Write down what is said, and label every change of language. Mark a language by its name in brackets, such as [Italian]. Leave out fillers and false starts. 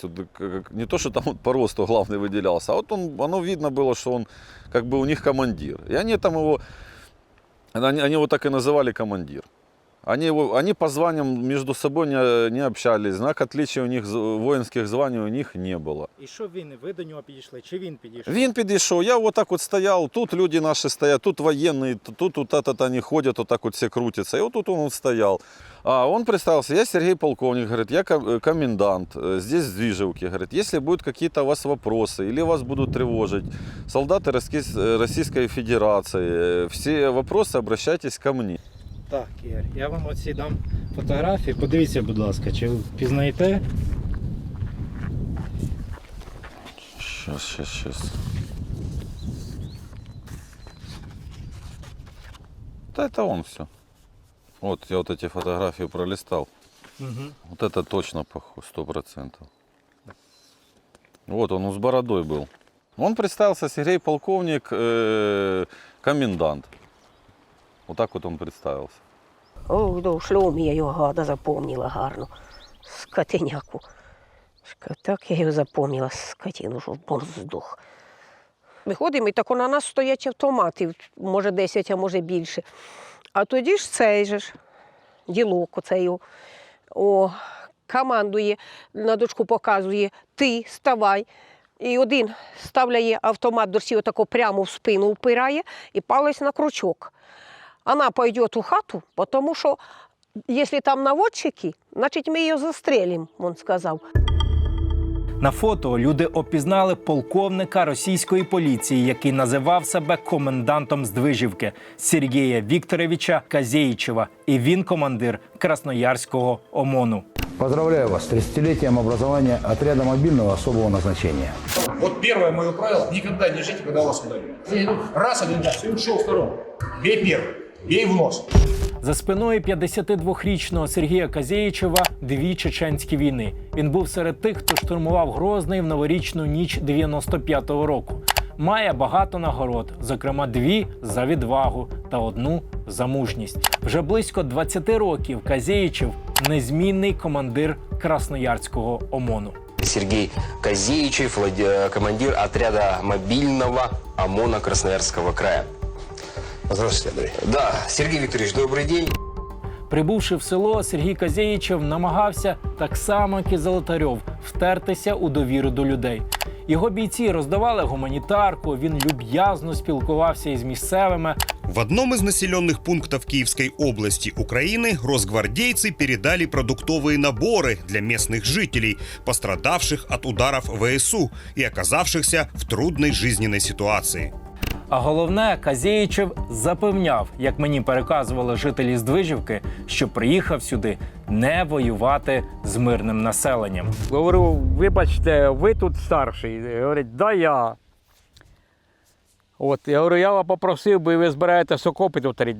[Russian] Вот, не то, что там вот по росту главный выделялся, а вот оно видно было, что он как бы у них командир. И они там его, они его так и называли командир. Они по званиям между собой не общались, знак отличия у них, воинских званий у них не было. [Ukrainian] І що ви до нього підійшли, чи він підійшов? Він підійшов, [Russian] я вот так вот стоял, тут люди наши стоят, тут военные, тут вот это они ходят, вот так вот все крутятся. И вот тут он стоял. А он представился, я Сергей Полковник, говорит, я комендант здесь в Здвижевке, говорит, если будут какие-то у вас вопросы или вас будут тревожить солдаты Российской Федерации, все вопросы обращайтесь ко мне. [Ukrainian] Так, Ігор, я вам оці дам фотографії. Подивіться, будь ласка, чи ви впізнаєте? [Russian] Сейчас. Да это он все. Вот я вот эти фотографии пролистал. Вот это точно похож, 100%. Вот он с бородой был. Он представился, Сергей Полковник, комендант. Вот так вот он представился. [Ukrainian] О, до шльомі я його гада запомнила гарно. Скотиняку. Так я його запомнила, скотину, що бон здох. Виходимо, і так на нас стоять автомати, може 10, а може більше. А тоді ж цей же ж ділок оцей командує, на дочку показує, ти ставай. І один ставляє автомат до всі отако прямо в спину впирає і палець на крючок. Вона пойде у хату, тому що якщо там наводчики, значить ми її застрелимо, він сказав. На фото люди опізнали полковника російської поліції, який називав себе комендантом Здвижівки Сергія Вікторовича Козєїчева. І він командир Красноярського ОМОНу. [Russian] Поздравляю вас с 30-летием образования отряда мобильного особого назначения. Вот первое мое правило – никогда не ждите, когда вас ударят. Раз, один раз, и ушел второй. Бей первый, бей в нос. [Ukrainian] За спиною 52-річного Сергія Козєїчева 2 чеченські війни. Він був серед тих, хто штурмував Грозний в новорічну ніч 95-го року. Має багато нагород, зокрема 2 за відвагу та 1 за мужність. Вже близько 20 років Козєїчев – незмінний командир Красноярського ОМОНу. [Russian] Сергей Козєїчев, командир отряда мобильного ОМОНа Красноярского края. Здравствуйте, Андрей. Да, Сергей Викторович, добрый день. [Ukrainian] Прибувши в село, Сергій Козєїчев намагався, так само як і Золотарьов, втертися у довіру до людей. Його бійці роздавали гуманітарку, він люб'язно спілкувався із місцевими. [Russian] В одном из населенных пунктов Киевской области Украины росгвардейцы передали продуктовые наборы для местных жителей, пострадавших от ударов ВСУ и оказавшихся в трудной жизненной ситуации. [Ukrainian] А головне, Козєїчев запевняв, як мені переказували жителі Здвижівки, що приїхав сюди не воювати з мирним населенням. Говорю, вибачте, ви тут старший. Говорить, да я. От, я говорю, я вас попросив би, ви збираєтесь окопи тут рити?